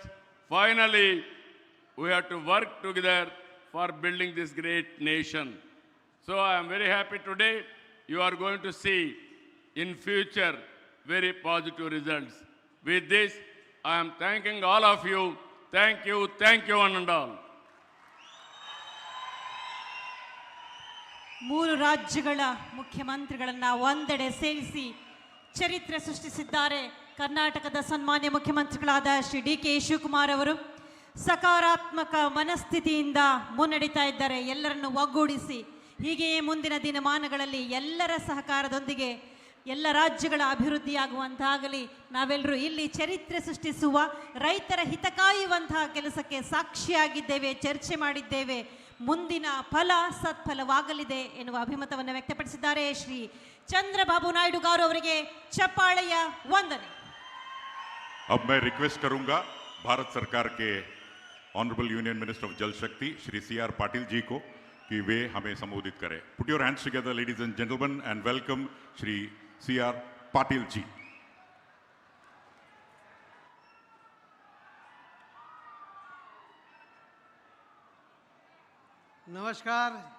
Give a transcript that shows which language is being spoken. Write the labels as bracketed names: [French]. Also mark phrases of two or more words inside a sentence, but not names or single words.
[English] Finally, we have to work together for building this great nation. So I am very happy today. You are going to see in future very positive results. With this, I am thanking all of you. Thank you one and all. [Kannada] ಮೂರು ರಾಜ್ಯಗಳ ಮುಖ್ಯಮಂತ್ರಿಗಳನ್ನ ಒಂದೆಡೆ ಸೇರಿಸಿ ಚರಿತ್ರೆ ಸೃಷ್ಟಿಸಿದ್ದಾರೆ ಕರ್ನಾಟಕದ ಸನ್ಮಾನ್ಯ ಮುಖ್ಯಮಂತ್ರಿಗಳಾದ ಶ್ರೀ ಡಿ ಕೆ ಶಿವಕುಮಾರ್ ಅವರು. ಸಕಾರಾತ್ಮಕ ಮನಸ್ಥಿತಿಯಿಂದ ಮುನ್ನಡೀತಾ ಇದ್ದಾರೆ, ಎಲ್ಲರನ್ನು ಒಗ್ಗೂಡಿಸಿ. ಹೀಗೆಯೇ ಮುಂದಿನ ದಿನಮಾನಗಳಲ್ಲಿ ಎಲ್ಲರ ಸಹಕಾರದೊಂದಿಗೆ ಎಲ್ಲ ರಾಜ್ಯಗಳ ಅಭಿವೃದ್ಧಿಯಾಗುವಂತಾಗಲಿ. ನಾವೆಲ್ಲರೂ ಇಲ್ಲಿ ಚರಿತ್ರೆ ಸೃಷ್ಟಿಸುವ, ರೈತರ ಹಿತ ಕಾಯುವಂತಹ ಕೆಲಸಕ್ಕೆ ಸಾಕ್ಷಿಯಾಗಿದ್ದೇವೆ, ಚರ್ಚೆ ಮಾಡಿದ್ದೇವೆ. ಮುಂದಿನ ಫಲ ಸತ್ಫಲವಾಗಲಿದೆ ಎನ್ನುವ ಅಭಿಮತವನ್ನು ವ್ಯಕ್ತಪಡಿಸಿದ್ದಾರೆ. ಶ್ರೀ ಚಂದ್ರಬಾಬು ನಾಯ್ಡು ಗಾರು ಅವರಿಗೆ ಚಪ್ಪಾಳೆಯ ವಂದನೆ. [Hindi] अब मैं रिक्वेस्ट करूंगा भारत सरकार के [English] Honourable Union Minister of [Hindi] जल शक्ति श्री CR पाटिल जी को कि वे हमें संबोधित करें. [English] Put your hands together ladies and gentleman and welcome श्री CR पाटिल जी. [Hindi] नमस्कार.